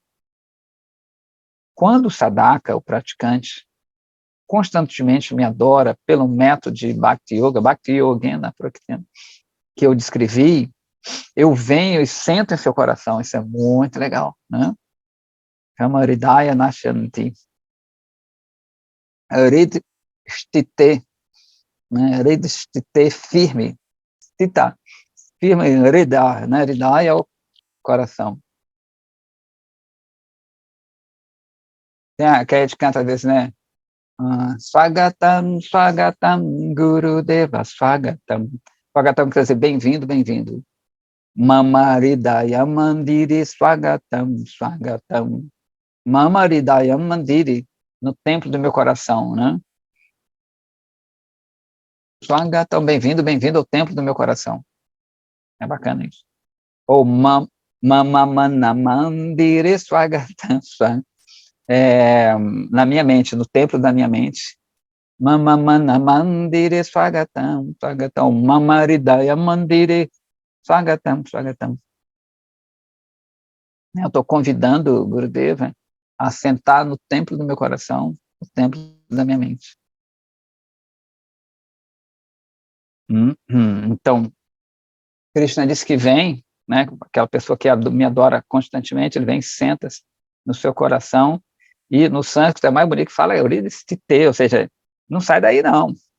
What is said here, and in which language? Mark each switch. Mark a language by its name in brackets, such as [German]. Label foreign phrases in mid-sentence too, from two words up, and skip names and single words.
[Portuguese] Quando o sadhaka, o praticante, constantemente me adora pelo método de [Sanskrit] Bhakti Yogena Prakriti, [Portuguese] que eu descrevi, eu venho e sento em seu coração. Isso é muito legal, né? Chama [Sanskrit] Hridaya Nashanti. Hrid Stite, né? Hrid Stite, [Portuguese] firme. Stita, firme, Hridaya, né? Hridaya é o coração. Que a gente canta às vezes, né? [Sanskrit] Swagatam, Swagatam, Gurudeva, Swagatam. [Portuguese] Swagatam quer dizer bem-vindo, bem-vindo. [Sanskrit] Mama Hridaya Mandiri, Swagatam, Swagatam. Mama Hridaya Mandiri, [Portuguese] no templo do meu coração, né? Swagatam, bem-vindo, bem-vindo ao templo do meu coração. É bacana isso. [Sanskrit] Ou Mama Mana Mandiri, Swagatam, Swagatam. [Portuguese] Na minha mente, no templo da minha mente. [Sanskrit] Mama Mana Mandiri, Swagatam, Swagatam. Mama Hridaya Mandiri, Swagatam, Swagatam. [Portuguese] Eu estou convidando o Gurudeva a sentar no templo do meu coração, no templo da minha mente. Então, Krishna disse que vem, né, aquela pessoa que me adora constantemente, ele vem e senta-se no seu coração, e no sânscrito é mais bonito que fala Euridistite, ou seja, não sai daí não.